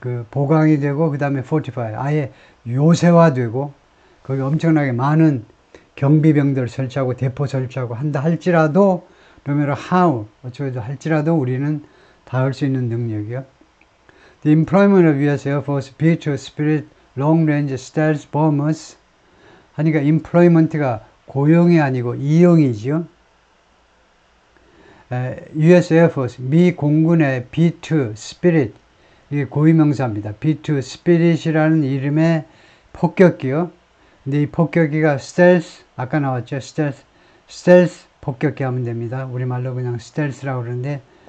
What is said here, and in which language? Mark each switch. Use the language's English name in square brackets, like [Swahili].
[Korean] 보강이 되고, 그 다음에 fortify, 아예 요새화되고, 거기 엄청나게 많은 경비병들 설치하고 대포 설치하고 한다 할지라도, [English] no matter how, [Korean] 어쩌고저쩌고 할지라도 우리는 닿을 수 있는 능력이요. [English] The employment of U.S. Air Force B-2 Spirit Long-Range Stealth Bombers [Korean] 하니까 employment가 고용이 아니고 이용이죠. [English] U.S. [Korean] Air Force, 미 공군의 B-2 Spirit, 이게 고유명사입니다. B-2 Spirit이라는 이름의 폭격기요. 근데 이 폭격기가 stealth, 아까 나왔죠. stealth 폭격기 하면 됩니다. 우리말로 그냥 stealth라고 그러는데,